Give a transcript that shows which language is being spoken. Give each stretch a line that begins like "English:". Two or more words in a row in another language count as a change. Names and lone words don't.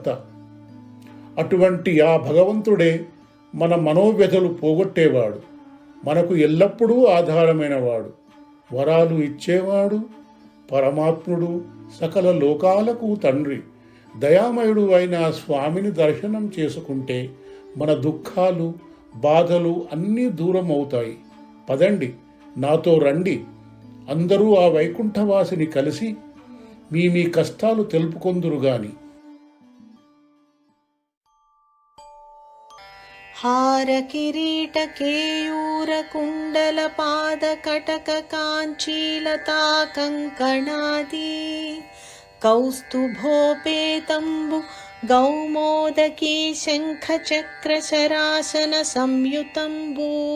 Telugu: అటువంటి ఆ భగవంతుడే మన మనోవ్యధలు పోగొట్టేవాడు, మనకు ఎల్లప్పుడూ ఆధారమైనవాడు, వరాలు ఇచ్చేవాడు, పరమాత్ముడు, సకల లోకాలకు తండ్రి, దయామయుడు అయిన స్వామిని దర్శనం చేసుకుంటే మన దుఃఖాలు, బాధలు అన్నీ దూరం అవుతాయి. పదండి, నాతో రండి. అందరూ ఆ వైకుంఠవాసిని కలిసి మీ కష్టాలు తెలుపుకొందురు గాని. హార కిరీట కేయూర కుండల పాద కటక కాంచీలతా కంకణాది కౌస్తుభోపేతంబు గౌమోదకీ శంఖ చక్ర శరాసన సంయుతంబు